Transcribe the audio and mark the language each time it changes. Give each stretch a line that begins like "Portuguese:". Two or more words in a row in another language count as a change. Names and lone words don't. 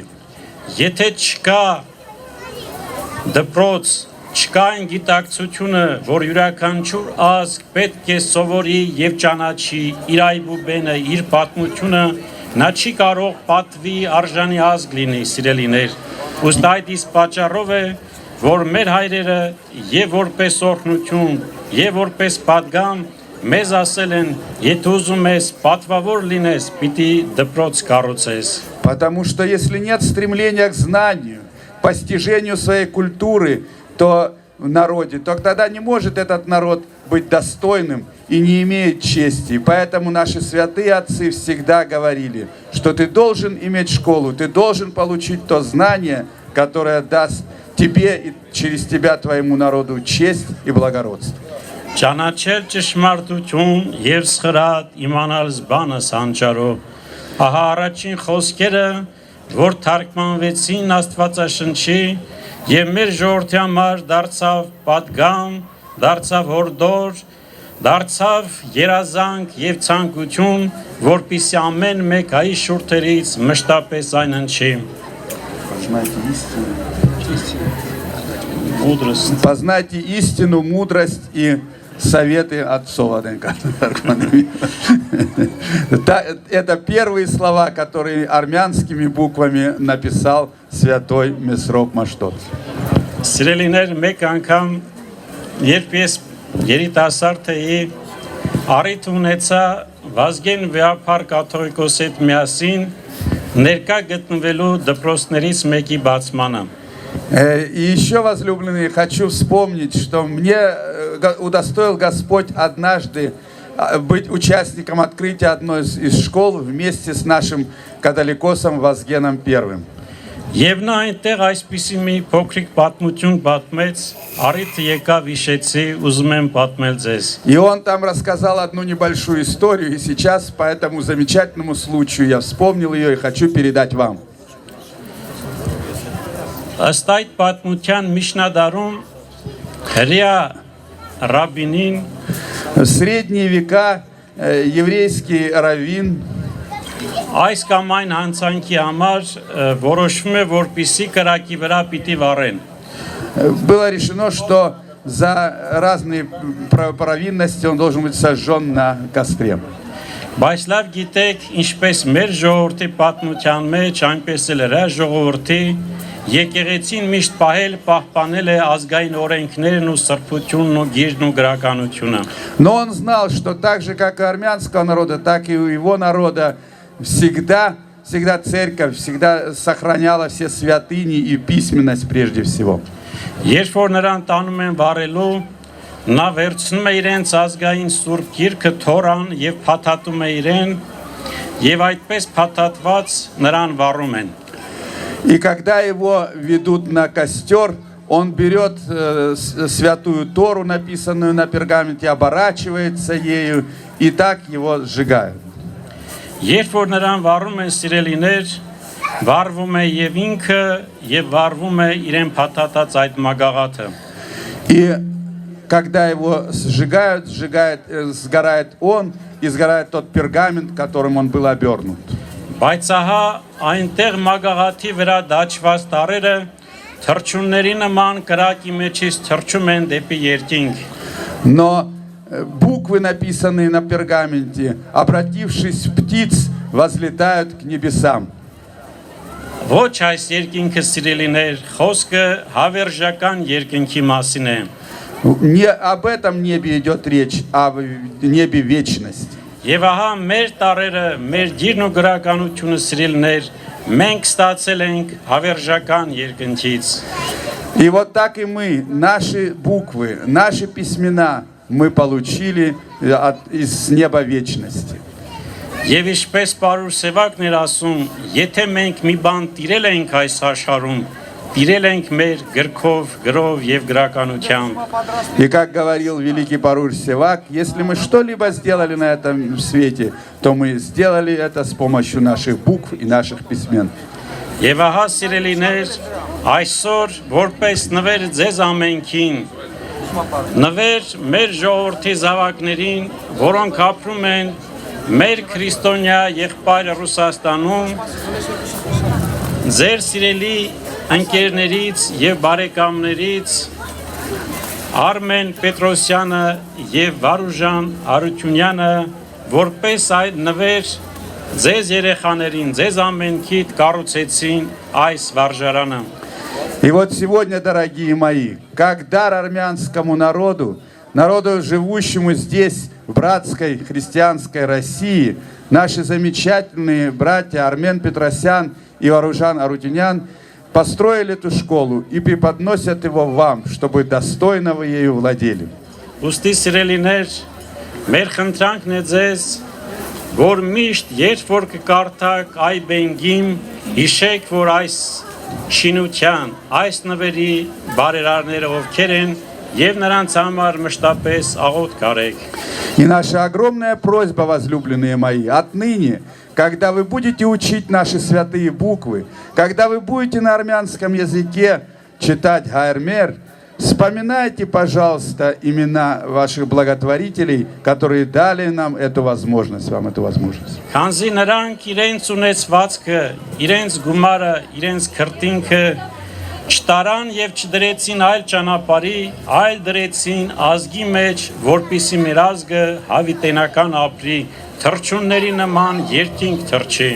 Armenian: Եթե չկա դպրոց, չկա այն գիտակցությունը, որ յուրաքանչյուր ազգ պետք է սովորի եւ ճանաչի իր այբուբենը, իր պատմությունը, նա չի կարող պատվի արժանի ազգ լինի, սիրելիներ։ Ուստ այդ իսկ պատճառով է, որ մեր հայրերը եւ որպես օրհնություն, եւ որպես պատգամ մեզ ասել են, եթե ուզում ես պատվավոր լինես, պիտի դպրոց կառուցես։
Russian: Потому что если нет стремления к знанию, постижению своей культуры, то в народе, то тогда не может этот народ быть достойным и не имеет чести. И поэтому наши святые отцы всегда говорили, что ты должен иметь школу, ты должен получить то знание, которое даст тебе и через тебя твоему народу честь и благородство.
Classical Armenian: Ճանաչել ճշմարտություն եւ սխրատ իմանալ զբանս հանճարով։
Armenian: Ահա առաջին խոսքերը, որ թարգմանվեցին Աստվածաշնչի եւ մեր ժողովրդի համար դարձավ պատգամ, դարձավ հորդոր, դարձավ երազանք եւ ցանկություն, որպիսի ամեն մեկ հայ շուրթերից մշտապես այն ընչի։
Russian: Познайте истину, мудрость и советы отцов. Это первые слова, которые армянскими буквами написал святой Месроп Маштот.
Armenian: Սիրելիներ, մեկ անգամ երբ ես երիտասարդ էի, առիթ ունեցա Վազգեն Վեհափար կաթողիկոսի հետ միասին ներկա գտնվելու դպրոցներից մեկի բացմանը։
Russian: И еще, возлюбленные, хочу вспомнить, что мне удостоил Господь однажды быть участником открытия одной из школ вместе с нашим католикосом Вазгеном I.
Armenian: Եվ նա այնտեղ այսպիսի մի փոքրիկ պատմություն պատմեց, առիթ եկավ հիշեցի, ուզում եմ պատմել ձեզ։
Russian: И он там рассказал одну небольшую историю, и сейчас по этому замечательному случаю я вспомнил ее и хочу передать вам.
Armenian: Ըստ այդ պատմության միջնադարում հրեա ռաբինին
Russian: В средние века еврейский раввин
Armenian: այս կամ այն հանցանքի համար որոշվում է, որպիսի կրակի վրա պիտի վառեն։
Russian: было решено, что за разные провинности он должен быть сожжен на костре.
Armenian: Բայց լավ գիտեք, ինչպես մեր ժողովրդի պատմության մեջ, այնպես էլ հրեա ժողովրդի եկեղեցին միշտ պահպանել է ազգային օրենքներն ու սրբությունն ու գիրն ու գրականությունը։
Russian: Но он знал, что так же, как и армянского народа, так и у его народа всегда церковь всегда сохраняла все святыни и письменность прежде всего.
Armenian: Երբ որ նրան տանում են վառելու, նա վերցնում է իրենց ազգային սուրբ գիրքը Թորան եւ փաթաթում է իրեն, եւ այդպես փաթաթված նրան վառում են։
Russian: И когда его ведут на костер, он берет святую Тору, написанную на пергаменте, оборачивается ею, и так его сжигают.
Armenian: Երբ որ նրան վառում են սիրելիներ, վառվում է եւ ինքը եւ վառվում է իրեն փաթաթած այդ մագաղաթը։
Russian: И когда его сжигают, сгорает он, и сгорает тот пергамент, которым он был обернут.
Armenian: Բայց ահա այնտեղ մագաղաթի վրա դաջված տարրերը թռչունների նման կրակի մեջից թռչում են դեպի երկինք։
Russian: Но буквы, написанные на пергаменте, обратившись в птиц, взлетают к небесам.
Armenian: Ոչ այս երկինքը սիրելիներ, խոսքը հավերժական երկինքի մասին է։
Russian: Не об этом небе идет речь, а о небе вечности.
Armenian: Եվ ահա մեր տարրերը, մեր գիրն ու գրականությունը սիրելիներ, մենք ստացել ենք հավերժական երկնքից։
Russian: И вот так и мы, наши буквы, наши письмена мы получили из неба вечности.
Armenian: Եվ ինչպես Պարուր Սևակն էր ասում, եթե մենք մի բան տիրել ենք այս աշխարհում, տիրել ենք մեր գրքով, գրով եւ գրականությամբ։
Russian: И как говорил великий Парур Севак, если мы что-либо сделали на этом свете, то мы сделали это с помощью наших букв и наших письмен.
Armenian: Եվ ահա սիրելիներ, այսօր որպես նվեր ձեզ ամենքին, նվեր մեր ժողովրդի զավակներին, որոնք ապրում են մեր քրիստոնյա եղբայր Ռուսաստանում, ձեր սիրելի ընկերներից եւ բարեկամներից Արմեն Պետրոսյանը եւ Վարուժան Արությունյանը որպես այդ նվեր ձեզ երեխաներին, ձեզ ամենքիդ կառուցեցին այս վարժարանը։
Russian: И вот сегодня, дорогие мои, как дар армянскому народу, народу, живущему здесь, в братской христианской России, наши замечательные братья Армен Петросян и Варужан Арутюнян построили эту школу и преподносят его вам, чтобы достойно вы ею владели.
Armenian: Ուստի սիրելիներ, մեր խնդրանքն է ձեզ, որ միշտ երբ որ կկարդաք այ բենգիմ, հիշեք, որ այս շինության, այս նվերի բարերարները ովքեր են եւ նրանց համար մշտապես աղոթք արեք։
Russian: И наша огромная просьба, возлюбленные мои, отныне, когда вы будете учить наши святые буквы, когда вы будете на армянском языке читать Гаэрмер, вспоминайте, пожалуйста, имена ваших благотворителей, которые дали нам эту возможность, вам эту возможность.
Armenian: Քանզի նրանք իրենց ունեցվածքը, իրենց գումարը, իրենց քրտինքը չտարան եւ չդրեցին այլ ճանապարհի, այլ դրեցին ազգի մեջ, որպիսի մեր ազգը հավիտենական ապրի, թրջունների նման երկինք թրջի,